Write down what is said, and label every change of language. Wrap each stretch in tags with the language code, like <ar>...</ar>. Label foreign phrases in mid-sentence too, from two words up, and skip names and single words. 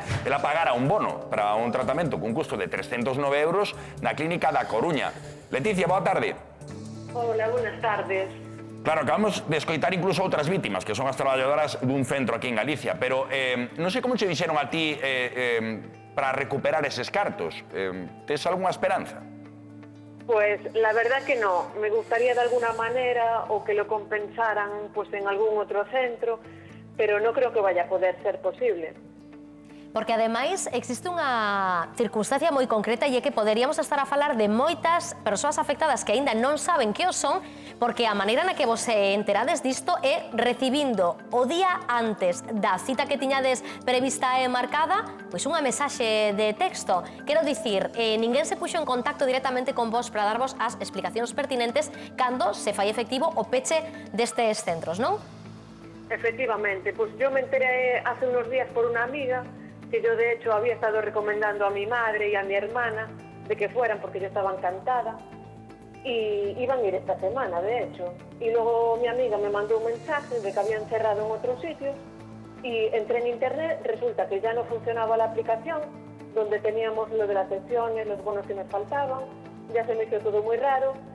<gl>Ela pagara un bono para un tratamento cun custo de 309 euros na clínica da Coruña. Leticia, boa tarde.</gl> <es>Hola, buenas tardes.</es> <gl>Claro, acabamos de escoitar incluso outras vítimas, que son as traballadoras dun centro aquí en Galicia, pero non sei como che dixeron a ti para recuperar eses cartos. Tes algunha esperanza?</gl> <es>Pues la verdad que no. Me gustaría de alguna manera o que lo compensaran pues en algún otro centro, pero no creo que vaya a poder ser posible.</es> <gl>Porque, ademais, existe unha circunstancia moi concreta e é que poderíamos estar a falar de moitas persoas afectadas que aínda non saben que o son, porque a maneira na que vos enterades disto é recibindo o día antes da cita que tiñades prevista e marcada, pois unha mensaxe de texto. Quero dicir, ninguén se puxo en contacto directamente con vos para darvos as explicacións pertinentes cando se fai efectivo o peche destes centros, non?</gl> <es>Efectivamente, pues yo me enteré hace unos días por una amiga que yo de hecho había estado recomendando a mi madre y a mi hermana de que fueran porque yo estaba encantada. y iban a ir esta semana, de hecho. Y luego mi amiga me mandó un mensaje de que habían cerrado en otro sitio y entré en internet, resulta que ya no funcionaba la aplicación, donde teníamos lo de las sesiones, los bonos que nos faltaban, ya se me hizo todo muy raro</es>